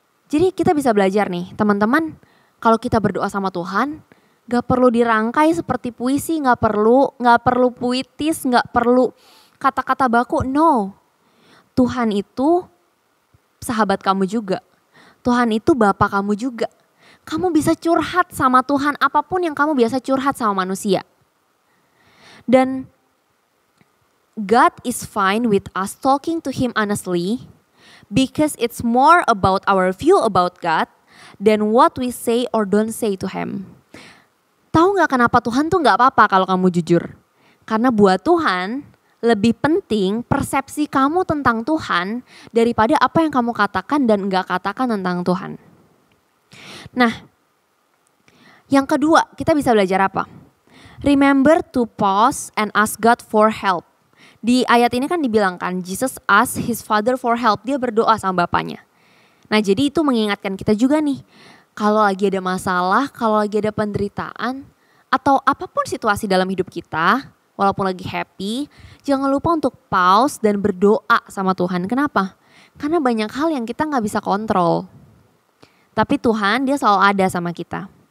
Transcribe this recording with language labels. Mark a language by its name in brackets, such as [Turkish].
[Indonesian] Jadi kita bisa belajar nih teman-teman, kalau kita berdoa sama Tuhan gak perlu dirangkai seperti puisi, gak perlu puitis, gak perlu kata-kata baku, no. Tuhan itu sahabat kamu juga, Tuhan itu Bapa kamu juga. Kamu bisa curhat sama Tuhan apapun yang kamu biasa curhat sama manusia. Dan [English] God is fine with us talking to Him honestly because it's more about our view about God than what we say or don't say to Him. [Indonesian] Tahu gak kenapa Tuhan tuh gak apa-apa kalau kamu jujur? Karena buat Tuhan lebih penting persepsi kamu tentang Tuhan daripada apa yang kamu katakan dan gak katakan tentang Tuhan. Nah, yang kedua kita bisa belajar apa? [English] Remember to pause and ask God for help. [Indonesian] Di ayat ini kan dibilangkan [English] Jesus asked his father for help. [Indonesian] Dia berdoa sama bapaknya. Nah jadi itu mengingatkan kita juga nih. Kalau lagi ada masalah, kalau lagi ada penderitaan, atau apapun situasi dalam hidup kita, walaupun lagi happy, jangan lupa untuk pause dan berdoa sama Tuhan. Kenapa? Karena banyak hal yang kita gak bisa kontrol. Tapi Tuhan dia selalu ada sama kita.